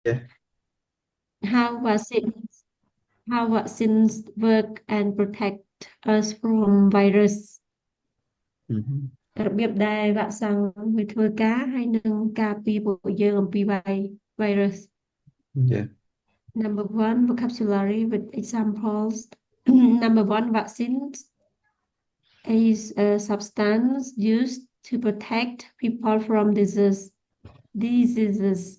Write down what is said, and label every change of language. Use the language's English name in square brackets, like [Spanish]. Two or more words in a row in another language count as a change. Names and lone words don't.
[English] Yeah. How vaccines how vaccines work and protect us from virus อือฮึ [Khmer] របៀបដែលវ៉ាក់សាំងវាធ្វើការហើយនឹងការពារពួកយើងអំពី virus [English] Yeah. Number one, vocabulary with examples. Number one, vaccines is a substance used to protect people from diseases.